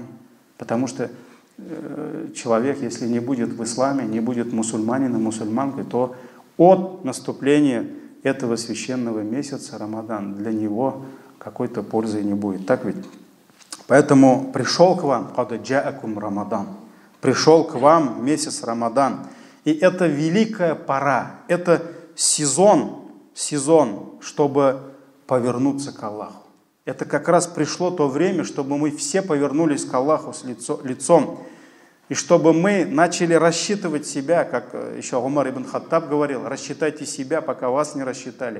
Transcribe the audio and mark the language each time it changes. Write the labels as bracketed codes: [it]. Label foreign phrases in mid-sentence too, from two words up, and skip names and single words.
[ru] Потому что человек, если не будет в исламе, не будет мусульманином, мусульманкой, то от наступления этого священного месяца Рамадан для него какой-то пользы не будет. Так ведь? Поэтому пришел к вам, [ar] قد جاءكم رمضان, [ru] пришел к вам месяц Рамадан. И это великая пора, это сезон, чтобы повернуться к Аллаху. Это как раз пришло то время, чтобы мы все повернулись к Аллаху с лицом. И чтобы мы начали рассчитывать себя, как еще Умар ибн Хаттаб говорил, рассчитайте себя, пока вас не рассчитали.